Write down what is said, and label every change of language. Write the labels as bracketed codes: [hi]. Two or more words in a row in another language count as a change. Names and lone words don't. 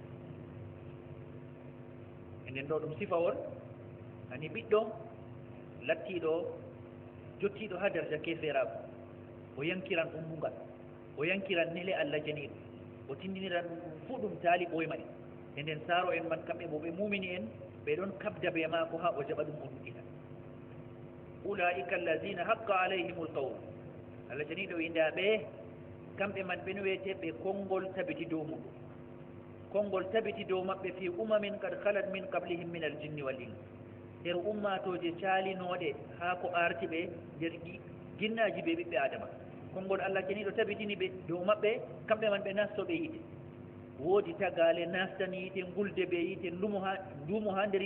[ff] e nden ɗo ɗum sifa on hani ɓiɗɗo lattiɗo jottiɗo ha darja keferaku o yankiran ummungal o yankiran nele Allah janiɗo o tindiniran ɗum fuu ɗum taali ɓoyma en e nden saaro en man kamɓe bo ɓe mumini en ɓe ɗon kabda be maako ha o jaɓa ɗum o nuɗɗina [ar] أولئك الذين حق عليهم القول [ff] Allah janiɗo winda ɓe kamɓe man ɓen wiyete ɓe konngol tabiti dow muɗum konngol tabiti dow maɓɓe [ar] في أمم قد خلت من قبلهم من الجن والإنس [ff] nder ummatoje caalinoɗe haa ko arti ɓe nder ginnaji ɓe ɓiɓɓe adama konngol Allah janiɗo tabitini ɓe dow maɓɓe kamɓe man ɓe nastoɓe yiite woodi tagale nastan yiite gulde ɓe yiite ndumo ha nder